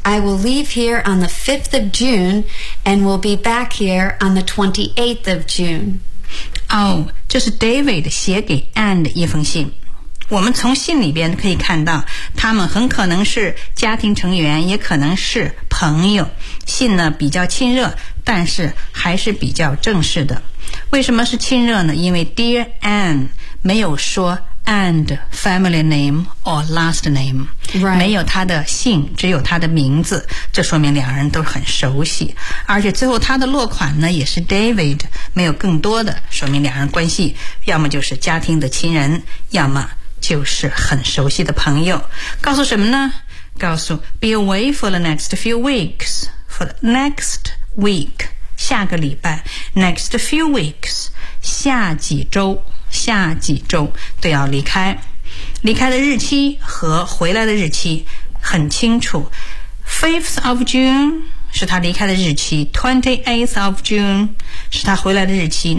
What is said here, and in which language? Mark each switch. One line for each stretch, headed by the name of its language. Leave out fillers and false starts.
English: I will leave here on the 5th of June and will be back here on the 28th of June.
Chinese: 哦，这是 David 写给 Anne 的一封信。我们从信里边可以看到，他们很可能是家庭成员，也可能是朋友。信呢比较亲热，但是还是比较正式的。为什么是亲热呢？因为 Dear Anne 没有说 Anne 的
English: family name or last name、 right.
Chinese: 没有他的姓，只有他的名字，这说明两人都很熟悉。而且最后他的落款呢也是 David， 没有更多的，说明两人关系要么就是家庭的亲人，要么就是很熟悉的朋友。告诉什么呢？告诉
English: Be away for the next few weeks. For the next week，
Chinese: 下个礼拜。
English: Next few weeks，
Chinese: 下几周，下几周都要离开。离开的日期和回来的日期很清楚， 5th of June是他离开的日期， 28th of June 是他回来的日期。